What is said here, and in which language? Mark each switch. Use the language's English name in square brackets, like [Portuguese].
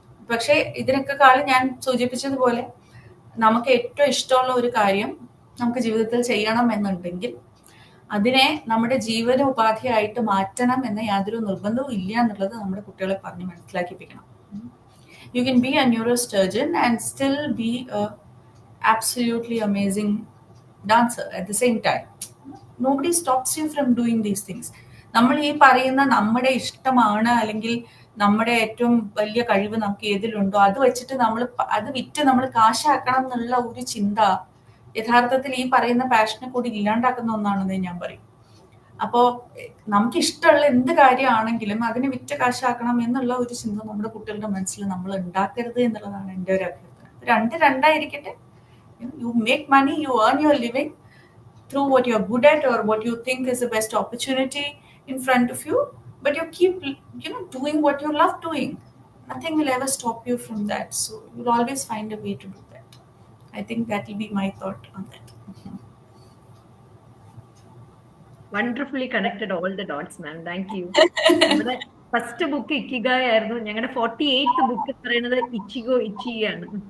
[Malayalam] പക്ഷെ ഇതിനൊക്കെ കാലം ഞാൻ സൂചിപ്പിച്ചതുപോലെ നമുക്ക് ഏറ്റവും ഇഷ്ടമുള്ള ഒരു കാര്യം നമുക്ക് ജീവിതത്തിൽ ചെയ്യണം എന്നുണ്ടെങ്കിൽ അതിനെ നമ്മുടെ ജീവനോപാധിയായിട്ട് മാറ്റണം എന്ന യാതൊരു നിർബന്ധവും ഇല്ല എന്നുള്ളത് നമ്മുടെ കുട്ടികളെ പറഞ്ഞ് മനസ്സിലാക്കിപ്പിക്കണം. [English] You can be a neurosurgeon and still be a absolutely amazing dancer at the same time. Nobody stops you from doing these things. [Malayalam] നമ്മൾ ഈ പറയുന്ന നമ്മുടെ ഇഷ്ടമാണ് അല്ലെങ്കിൽ നമ്മുടെ ഏറ്റവും വലിയ കഴിവ് നമുക്ക് ഏതിലുണ്ടോ അത് വെച്ചിട്ട് അത് വിറ്റ് നമ്മൾ കാശാക്കണം എന്നുള്ള ഒരു ചിന്ത യഥാർത്ഥത്തിൽ ഈ പറയുന്ന പാഷനെ കൂടി ഇല്ലാണ്ടാക്കുന്ന ഒന്നാണെന്ന് ഞാൻ പറയും. അപ്പോ നമുക്ക് ഇഷ്ടമുള്ള എന്ത് കാര്യമാണെങ്കിലും അതിനെ വിറ്റ് കാശാക്കണം എന്നുള്ള ഒരു ചിന്ത നമ്മുടെ കുട്ടികളുടെ മനസ്സിൽ നമ്മൾ ഉണ്ടാക്കരുത് എന്നുള്ളതാണ് എൻ്റെ ഒരു അഭ്യർത്ഥന. രണ്ടായിരിക്കട്ടെ. [English] You make money, you earn your living through what you're good at or what you think is the best opportunity in front of you, but you keep doing what you love doing. Nothing will ever stop you from that, so you'll always find a way to do that. I think that will be my thought on that. Wonderfully connected all the dots, ma'am. Thank you. [Malayalam] നമ്മുടെ first book ikigai ആയിരുന്നു. ഞങ്ങളുടെ 48th book പറയുന്നത് Ichigo ഇച്ചിയാണ്.